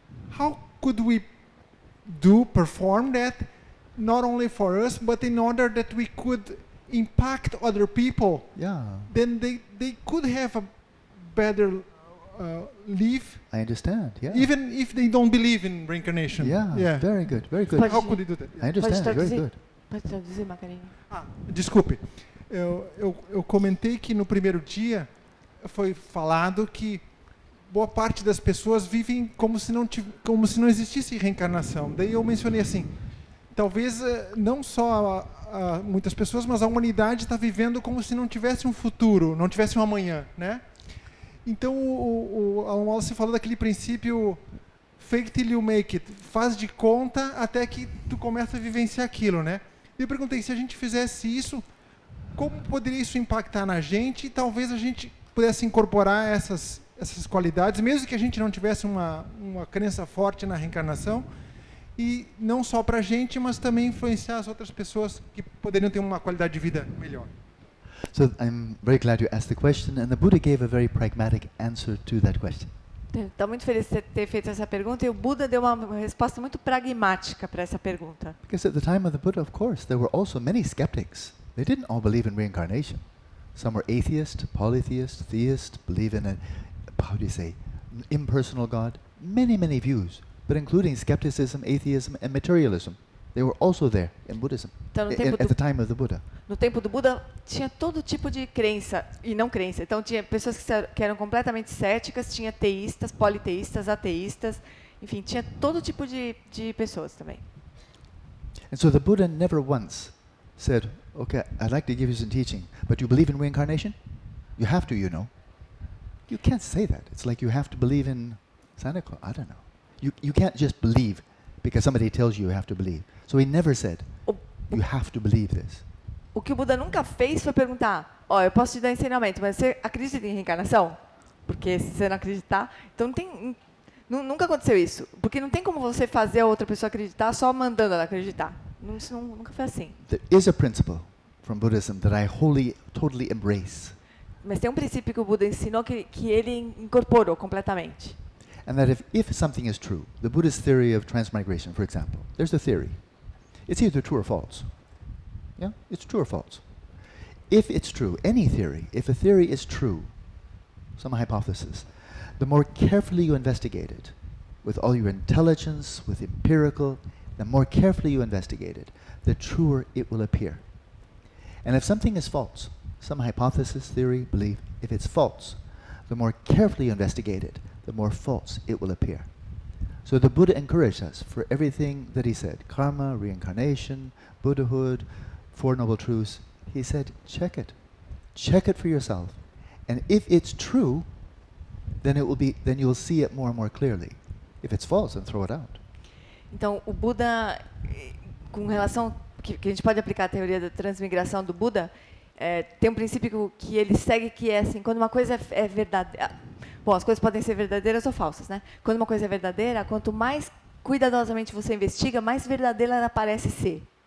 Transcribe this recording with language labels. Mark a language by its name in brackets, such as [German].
[English] How could we perform that, not only for us, but in order that we could impact other people? Yeah. Then they could have a better life. I understand. Yeah. Even if they don't believe in reincarnation. Yeah. Very good. Very good. How could they do that? I understand. Very good. [Portuguese] Pode traduzir, Macarinha? Desculpe. Eu comentei que no primeiro dia foi falado que boa parte das pessoas vivem como se não existisse reencarnação. Daí eu mencionei assim, talvez não só muitas pessoas, mas a humanidade está vivendo como se não tivesse um futuro, não tivesse um amanhã, né? Então o Alan Wallace falou daquele princípio [English] fake till you make it, [Portuguese] faz de conta até que tu começa a vivenciar aquilo, né? E eu perguntei, se a gente fizesse isso, como poderia isso impactar na gente? E talvez a gente pudesse incorporar essas qualidades, mesmo que a gente não tivesse uma crença forte na reencarnação, e não só para a gente, mas também influenciar as outras pessoas que poderiam ter uma qualidade de vida melhor. [English] So I'm very glad you asked the question, and the Buddha gave a very pragmatic answer to that question. [Portuguese] Estou muito feliz de ter feito essa pergunta, e o Buda deu uma resposta muito pragmática para essa pergunta. [English] Because at the time of the Buddha, of course, there were also many skeptics. They didn't all believe in reincarnation. Some were atheist, polytheist, theist, believe in how do you say, impersonal God. Many, many views, but including skepticism, atheism, and materialism. They were also there in Buddhism [Portuguese] Então, [English] at the time of the Buddha. [Portuguese] No tempo do Buda tinha todo tipo de crença e não crença. Então tinha pessoas que eram completamente céticas, tinha teístas, politeístas, ateístas, enfim, tinha todo tipo de pessoas também. [English] And so the Buddha never once said, "Okay, I'd like to give you some teaching, but you believe in reincarnation? You have to, you know." You can't say that. It's like you have to believe in Santa Claus. I don't know. You can't just believe because somebody tells you have to believe. So he never said, you have to believe this. [Portuguese] O que o Buda nunca fez foi perguntar, eu posso te dar ensinamento, mas você acredita em reencarnação? Porque se você não acreditar, então nunca aconteceu isso. Porque não tem como você fazer a outra pessoa acreditar só mandando ela acreditar. Isso nunca foi assim. [English] There is a principle from Buddhism that I totally embrace. [Portuguese] Mas tem um princípio que o Buda ensinou que ele incorporou completamente. [English] And that if something is true, the Buddhist theory of transmigration, for example, there's a theory. It's either true or false. Yeah, it's true or false. If it's true, any theory, if a theory is true, some hypothesis, the more carefully you investigate it, with all your intelligence, with empirical, the more carefully you investigate it, the truer it will appear. And if something is false, some hypothesis, theory, belief, if it's false, the more carefully you investigate it, the more false it will appear. So the Buddha encouraged us for everything that he said, karma, reincarnation, Buddhahood, Four Noble Truths. He said, check it. Check it for yourself. And if it's true, then you'll see it more and more clearly. If it's false, then throw it out. [Portuguese] Então, o Buda, com relação que a gente pode aplicar a teoria da transmigração do Buda, tem um princípio que ele segue, que é assim, quando uma coisa é verdadeira. Bom, as coisas podem ser verdadeiras ou falsas, né? Quando uma coisa é verdadeira, quanto mais cuidadosamente você investiga, mais verdadeira ela parece ser.